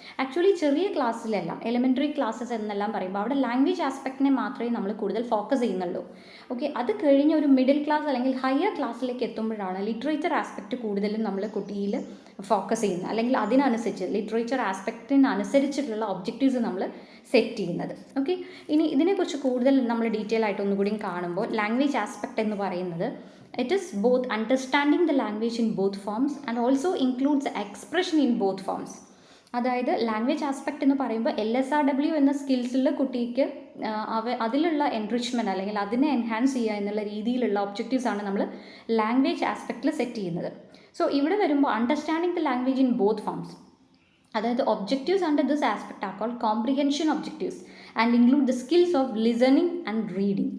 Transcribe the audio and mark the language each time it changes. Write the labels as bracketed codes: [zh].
[ml] Actually ചെറിയ ക്ലാസ്സിലെല്ലാം, elementary classes എന്നെല്ലാം പറയുമ്പോൾ അവിടെ ലാംഗ്വേജ് ആസ്പെക്റ്റിനെ മാത്രമേ നമ്മൾ കൂടുതൽ ഫോക്കസ് ചെയ്യുന്നുള്ളൂ. ഓക്കെ, അത് കഴിഞ്ഞ് ഒരു മിഡിൽ ക്ലാസ് അല്ലെങ്കിൽ ഹയർ ക്ലാസ്സിലേക്ക് എത്തുമ്പോഴാണ് ലിറ്ററേച്ചർ ആസ്പെക്റ്റ് കൂടുതലും നമ്മൾ കുട്ടിയിൽ ഫോക്കസ് ചെയ്യുന്നത്, അല്ലെങ്കിൽ അതിനനുസരിച്ച് ലിറ്ററേച്ചർ ആസ്പെക്റ്റിനനുസരിച്ചിട്ടുള്ള ഒബ്ജക്റ്റീവ്സ് നമ്മൾ സെറ്റ് ചെയ്യുന്നത്. ഓക്കെ, ഇനി ഇതിനെക്കുറിച്ച് കൂടുതൽ നമ്മൾ ഡീറ്റെയിൽ ആയിട്ട് ഒന്നുകൂടി കാണുമ്പോൾ ലാംഗ്വേജ് ആസ്പെക്റ്റ് എന്ന് പറയുന്നത് [en] it is both understanding the language in both forms [ml] and also includes expression in both forms. അതായത് ലാംഗ്വേജ് ആസ്പെക്റ്റ് എന്ന് പറയുമ്പോൾ LSRW എന്ന സ്കിൽസിൽ കുട്ടിക്ക് അതിലുള്ള എൻറിച്ച്മെൻറ്റ് അല്ലെങ്കിൽ അതിനെ എൻഹാൻസ് ചെയ്യുക എന്നുള്ള രീതിയിലുള്ള ഒബ്ജക്റ്റീവ്സ് ആണ് നമ്മൾ ലാംഗ്വേജ് ആസ്പെക്റ്റിൽ സെറ്റ് ചെയ്യുന്നത്. സോ ഇവിടെ വരുമ്പോൾ [en] understanding the language in both forms, [ml] അതായത് [en] Objectives under this aspect are called comprehension objectives and include the skills of listening and reading.